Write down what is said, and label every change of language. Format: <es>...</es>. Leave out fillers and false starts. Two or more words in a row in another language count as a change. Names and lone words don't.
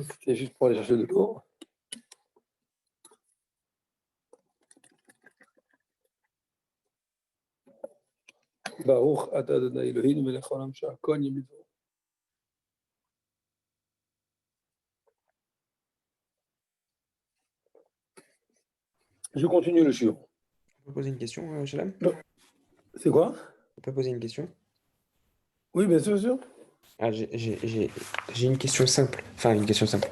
<fr>C'était juste pour aller chercher de l'eau.</fr> <he>ברוך אתה אדוני אלוהינו מלך העולם שהכל נהיה בדברו.</he> <fr>Je continue le shiur. On peut poser une question, Shalom? C'est quoi? On peut poser une question? Oui, bien sûr. Ah, j'ai une question simple. Enfin, une question simple.</fr>